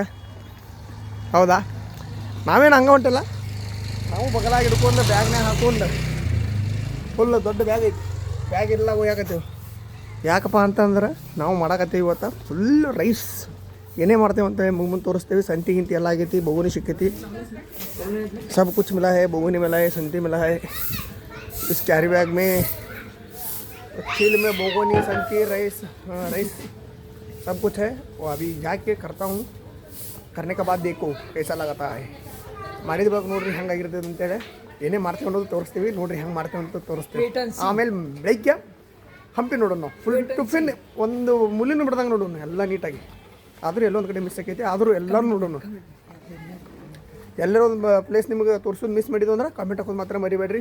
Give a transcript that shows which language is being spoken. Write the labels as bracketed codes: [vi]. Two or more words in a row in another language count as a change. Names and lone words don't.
[kn] ಹೌದಾ, ನಾವೇನು ಹಂಗೆ ಹೊಂಟಿಲ್ಲ. ನಾವು ಬಗಲಾಗಿ ಹಿಡ್ಕೊಂಡು ಬ್ಯಾಗ್ನಾಗ ಹಾಕೊಂಡು ಫುಲ್ ದೊಡ್ಡ ಬ್ಯಾಗ್ ಐತಿ, ಬ್ಯಾಗ್ ಎಲ್ಲ ಒಯ್ಯಾಕತ್ತೀವಿ. ಯಾಕಪ್ಪ ಅಂತಂದ್ರೆ ನಾವು ಮಾಡಾಕತ್ತೀವಿ ಇವತ್ತು [en] full rice. [kn] ಏನೇ ಮಾಡ್ತೇವೆ ಅಂತ ಮುಂದೆ ತೋರಿಸ್ತೇವೆ. ಸಂತಿ ಗಿಂತಿ ಎಲ್ಲ ಆಗೈತಿ, ಬಗುನಿ ಸಿಕ್ಕೈತಿ. [hi] सब कुछ मिला है, बगुनी मिला है, संती मिला है. इस [en] carry bag [hi] में खील में बगुनी, संती, राइस सब कुछ है. वो अभी जाके करता हूँ. करने के बाद देखो कैसा लगाता है. [kn] ಮಾಡಿದ ಬಗ್ಗೆ ನೋಡ್ರಿ ಹೆಂಗಾಗಿರ್ತದೆ ಅಂತೇಳಿ. ಏನೇ ಮಾಡ್ತೇವೆ ಅನ್ನೋದು ತೋರಿಸ್ತೀವಿ. ನೋಡ್ರಿ ಹೆಂಗೆ ಮಾಡ್ತೇವೆ ಅಂತ ತೋರಿಸ್ತೀವಿ. ಆಮೇಲೆ ಬೆಳಗ್ಗೆ ಹಂಪಿ ನೋಡೋಣ ನಾವು. [en] full tiffin [kn] ಒಂದು ಮುಲಿನ ಬಿಡ್ದಂಗೆ ನೋಡೋಣ ಎಲ್ಲ ನೀಟಾಗಿ. ಆದರೂ ಎಲ್ಲೊಂದು ಕಡೆ ಮಿಸ್ ಆಕೈತಿ, ಆದರೂ ಎಲ್ಲರೂ ನೋಡೋಣ. ಎಲ್ಲರೂ ಒಂದು ಪ್ಲೇಸ್ ನಿಮಗೆ ತೋರಿಸೋದು ಮಿಸ್ ಮಾಡಿದ್ದು ಅಂದ್ರೆ ಕಾಮೆಂಟ್ ಹಾಕೋದು ಮಾತ್ರ ಮರಿಬೇಡ್ರಿ.